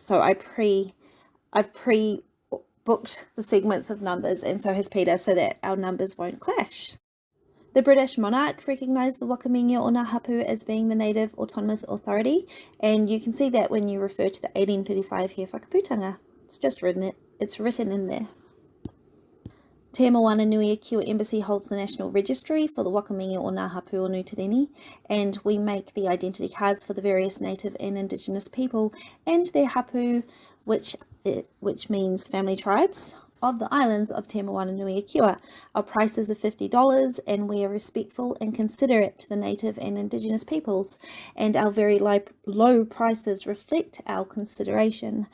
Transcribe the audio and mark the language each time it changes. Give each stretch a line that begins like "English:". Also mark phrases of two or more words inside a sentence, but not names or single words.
English: So I've pre-booked the segments of numbers, and so has Peter, so that our numbers won't clash. The British monarch recognised the Wakamingia o Ngā Hapu as being the native autonomous authority, and you can see that when you refer to the 1835 He Whakaputanga. It's written in there. Te-Moana-Nui-A-Kiwa Embassy holds the National Registry for the Wakamingia o Ngā Hapu o Nuitireni, and we make the identity cards for the various native and indigenous people and their hapu, which means family tribes, of the islands of Te-Moana-Nui-A-Kiwa. Our prices are $50, and we are respectful and considerate to the native and indigenous peoples, and our very low prices reflect our consideration.